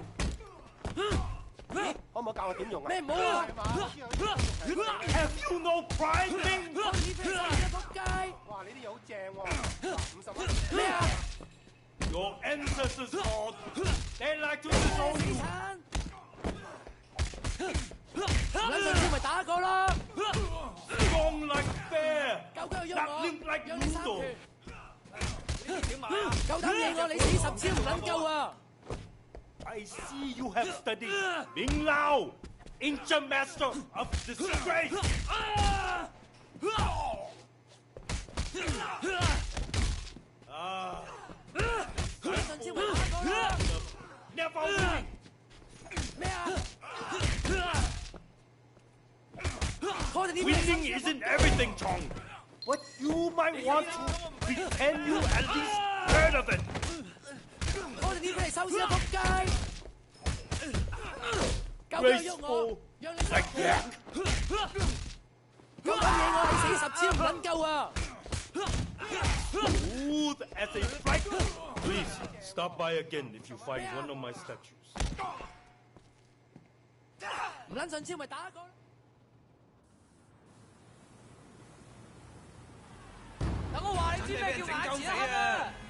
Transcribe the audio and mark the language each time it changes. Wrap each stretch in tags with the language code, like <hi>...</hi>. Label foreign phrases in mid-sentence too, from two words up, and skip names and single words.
<yue>可唔可以教我點用啊？咩唔好啊？</yue> <en>Have you no pride, Ming?</en> <yue>我呢批收嘢仆街！哇！你啲嘢好正喎，50蚊。咩啊？</yue> <en>Your ancestors fought. They like to disown</en> <yue>死</yue> <en>you.</en> <yue>產！唔撚上次咪打過咯！</yue> <en>Strong like bear.</en> <yue>夠姜喐我，</yue> <en>Nothing like</en> <yue>讓你三</yue> <en>noodle.</en> <yue>拳。夠膽惹我，你死10招唔撚夠啊！</yue> <en>I see you have studied Ming Lao, ancient master of disgrace. Ah,</en> <yue>上次咪打過咯！</yue> <en>never win.</en> <yue>咩啊？我哋呢邊</yue> <en>Winning isn't everything, Chong. But you might want to pretend you at least heard of it.</en> <yue>我哋呢邊係收屍啊！仆街！夠姜喐我，讓你三</yue> <en>Like</en> <yue>拳。</yue> <en>that.</en> <yue>夠膽惹我，你死10招唔撚夠啊！</yue> <en>Smooth as a flight. Please, stop by again if you find one of my statues.</en> <yue>唔撚上招咪打過咯！等我話你知咩叫眼前一黑啊！</yue>